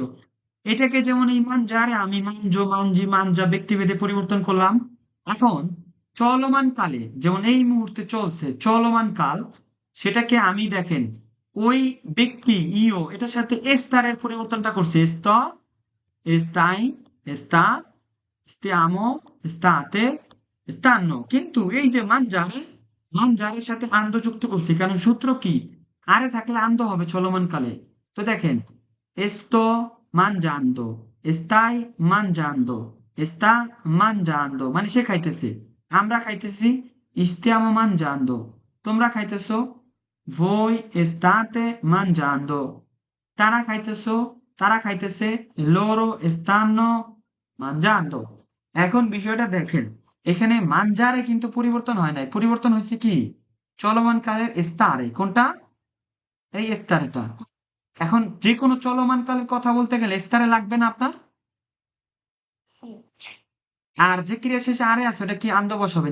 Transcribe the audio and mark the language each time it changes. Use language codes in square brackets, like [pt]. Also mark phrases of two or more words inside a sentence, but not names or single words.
[bn] এটাকে যেমন এই মান যারে আমি [it] mangio mangi mangia [bn] ব্যক্তিভেদে পরিবর্তন করলাম। এখন চলমান কালে, যেমন এই মুহূর্তে চলছে চলমান কাল, সেটাকে আমি দেখেন ওই ব্যক্তি ইও এটার সাথে এস্তারের পরিবর্তনটা করছে। [it] sto, stai, sta, stiamo, state, stanno। [bn] কিন্তু এই যে মানজারে, মানজারের সাথে আন্দ যুক্ত করছি, কারণ সূত্র কি? আরে থাকলে আন্দ হবে চলমান কালে। তো দেখেন, [it] esto mangiando, stai mangiando, sta mangiando, [bn] মানে সে খাইতেছে, আমরা খাইতেছি, [it] stiamo mangiando, [bn] তোমরা খাইতেছো, [it] voi state mangiando, [bn] তারা খাইতেছো, তারা খাইতেছে, [it] loro stanno mangiando। [bn] এখন বিষয়টা দেখেন, এখানে মানজারে কিন্তু পরিবর্তন হয় নাই, পরিবর্তন হয়েছে কি? চলমান কালের স্তারে। কোনটা? এই স্তারেটা। এখন যে কোনো চলমান কালের কথা বলতে গেলে স্তারে লাগবে না আপনার? আর যে ক্রিয়া শেষে আরে আছে ওটা কি আন্দ বসাবেন?